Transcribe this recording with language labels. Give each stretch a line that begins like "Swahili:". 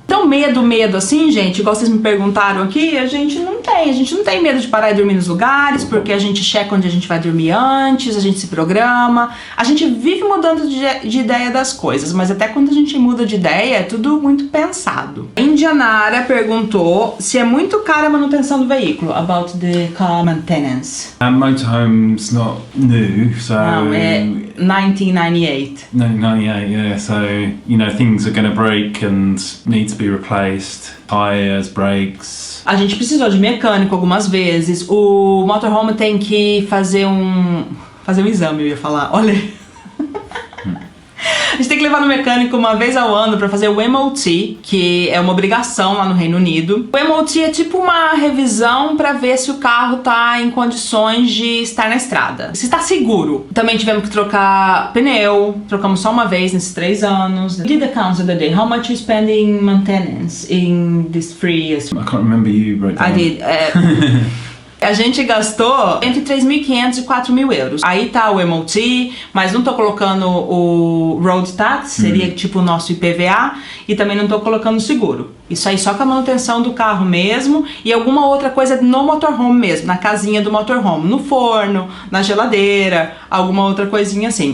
Portuguese: Então medo assim, gente, igual vocês me perguntaram aqui, a gente não tem medo de parar e dormir nos lugares, porque a gente checa onde a gente vai dormir antes, a gente se programa, a gente vive mudando de ideia das coisas, mas até quando a gente muda de ideia é tudo muito pensado. Indianara perguntou se é muito cara a manutenção do veículo,
English: about the car maintenance. Motorhome's not new, so...
Portuguese: Não, é 1998.
English: 1998, yeah, so, you know, things are going to break and need to be replaced. Tires, brakes.
Portuguese: A gente precisou de mecânico algumas vezes. O motorhome tem que fazer um exame, eu ia falar. Olha. A gente tem que levar no mecânico uma vez ao ano para fazer o MOT, que é uma obrigação lá no Reino Unido. O MOT é tipo uma revisão para ver se o carro tá em condições de estar na estrada, se está seguro. Também tivemos que trocar pneu, trocamos só uma vez nesses 3 anos.
English: Did the count of the day? How much you spend in maintenance in this 3 years? I can't remember you wrote down. I did.
Portuguese: A gente gastou entre 3.500 e 4.000 euros. Aí tá o MOT, mas não tô colocando o road tax, seria tipo o nosso IPVA, e também não tô colocando o seguro. Isso aí só com a manutenção do carro mesmo e alguma outra coisa no motorhome mesmo, na casinha do motorhome, no forno, na geladeira, alguma outra coisinha assim.